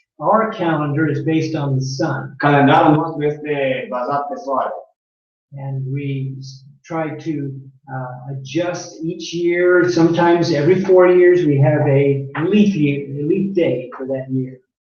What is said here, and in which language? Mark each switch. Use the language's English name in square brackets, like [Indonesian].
[English] Our calendar is based on the sun, [Romanian] Calendarul nostru este bazat pe soare. [English] and we try to adjust each year. Sometimes every 4 years we have a leap day for that year.